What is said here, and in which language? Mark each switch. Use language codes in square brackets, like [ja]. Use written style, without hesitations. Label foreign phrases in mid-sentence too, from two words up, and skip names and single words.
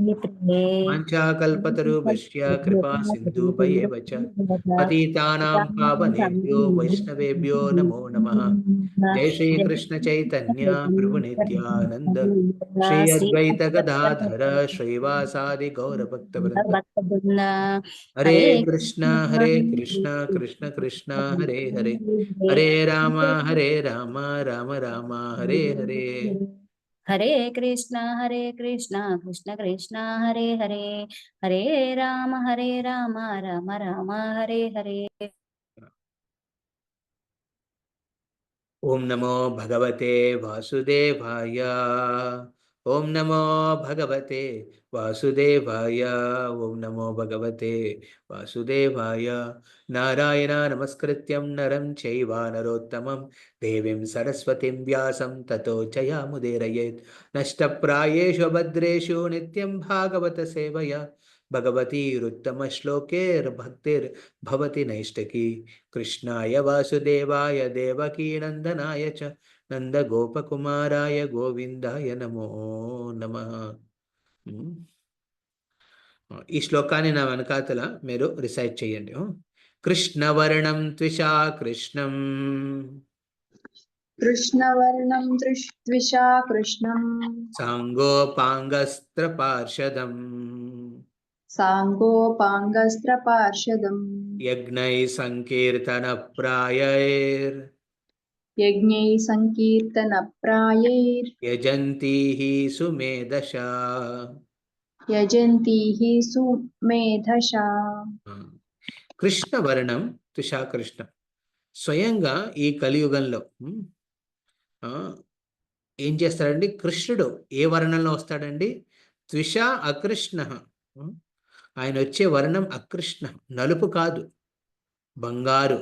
[sa] वाञ्छाकल्पतरुभ्यश्च कृपा सिन्धुभ्येव च पतितानां पावनेभ्यो वैष्णवेभ्यो नमो नमः। जय श्री कृष्ण चैतन्य प्रभु नित्यानंद श्री अद्वैत गदाधर श्रीवासादि गौर भक्त वृंद। भक्तवृंद हरे हरे कृष्ण कृष्ण कृष्ण हरे हरे हरे राम राम राम हरे हरे। हरे कृष्ण कृष्ण कृष्ण हरे हरे हरे राम राम राम हरे हरे। ओम नमो भगवते वासुदेवाय। ओम नमो भगवते वासुदेवाय। ओम नमो भगवते वासुदेवाय। नारायण नमस्कृत्यं नरं चैव नरोत्तमं देवीं सरस्वतीं व्यासं ततो जयामुदीरयेत्। नष्टप्रायेषु भद्रेषु नित्यं भागवत सेवया भगवतीरुत्तमश्लोकेर्भक्तिर्भवति नैष्टकी। कृष्णाय वासुदेवाय देवकीनन्दनाय च नन्दगोपकुमाराय गोविन्दाय नमो नमः। ఉమ్. [te] ఈ శ్లోకాన్ని నా వెనకాతల మీరు రిసైట్ చేయండి. [sa] కృష్ణవర్ణం త్విషా కృష్ణం कृष्णवर्णं त्विषा कृष्णं సాంగోపాంగస్త్ర పార్షదం साङ्गोपाङ्गस्त्रपार्षदम् యజ్ఞై సంకీర్తన ప్రాయైర్ यज्ञैः सङ्कीर्तनप्रायैर् యజంతీః సుమేధశా. यजन्तीः सुमेधशा। కృష్ణవర్ణం తుషా కృష్ణం. [te] స్వయంగా ఈ కలియుగంలో ఆ, ఏం చేస్తాడండి కృష్ణుడు? ఏ వర్ణంలో వస్తాడండి? త్విష అకృష్ణ. ఆయన వచ్చే వర్ణం అకృష్ణ, నలుపు కాదు, బంగారు.